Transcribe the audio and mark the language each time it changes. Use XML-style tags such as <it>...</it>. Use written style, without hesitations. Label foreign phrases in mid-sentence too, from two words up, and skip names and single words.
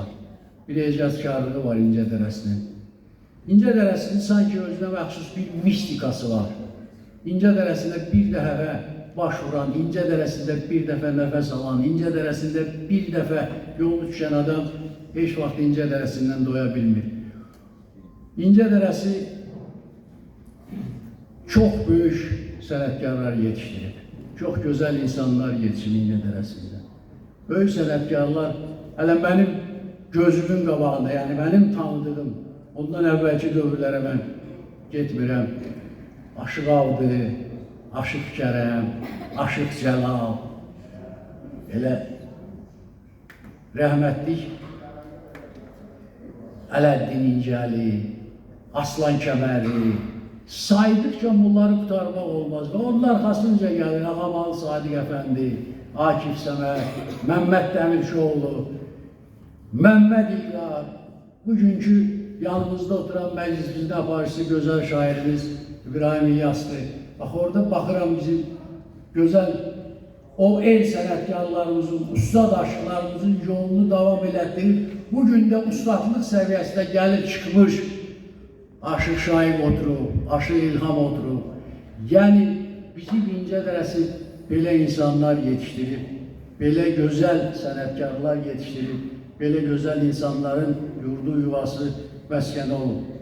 <az>Bir ecazkarlığı var İncədərəsinin. İncədərəsinin sanki özünə məxsus bir mistikası var. İncədərəsində bir dəfə baş vuran, İncədərəsində bir dəfə nəfəs alan, İncədərəsində bir dəfə yolu düşən adam heç vaxt İncədərəsindən doya bilmir. İncədərəsi</az> <tr>çok büyük</tr> <az>sənətkarlar yetiştirib.</az> <tr>Çok güzel insanlar yetişib İncədərəsində.</tr> <az>Böyük sənətkarlar, hələ mənim gözümün qabağında, yəni mənim tanıdığım, ondan əvvəlki dövrlərə mən getmirəm. Aşıq Avdı, Aşıq Kərəm, Aşıq Cəlal, elə rəhmətlik Ələddin İncəli, Aslan Kəməri,</az> <tr>saydıkça bunları kurtarmak</tr> <az>olmaz.</az> <tr>Ve onun arkasınca gelir Amalı Sadiq Əfəndi, Akif Səməd, Mehmet Demirçioğlu, Mehmet İlgar, bugünkü yanımızda oturan meclisimizin aparıcısı güzel şairimiz İbrahim İlyas'tır. Bak orada</tr> <az>bakıram bizim güzel o el sənətkarlarımızın, ustad aşıqlarımızın yolunu devam elətdirib, bugün de ustadlıq səviyyəsində gəlib çıxmış Aşıq Şaib oturub, Aşıq İlham oturub. Yəni bizim İncədərəsi belə insanlar yetiştirib, belə gözəl sənətkarlar yetiştirib, belə gözəl insanların yurdu, yuvası, məskəni olub.</az>